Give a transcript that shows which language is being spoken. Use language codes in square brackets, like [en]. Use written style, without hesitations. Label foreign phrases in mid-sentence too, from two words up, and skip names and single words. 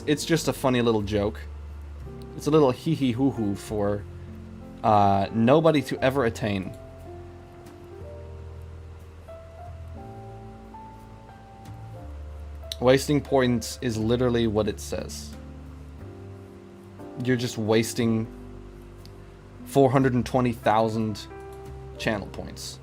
[en] It's just a funny little joke. It's a little hee-hee-hoo-hoo for nobody to ever attain. Wasting points is literally what it says. You're just wasting 420,000 channel points.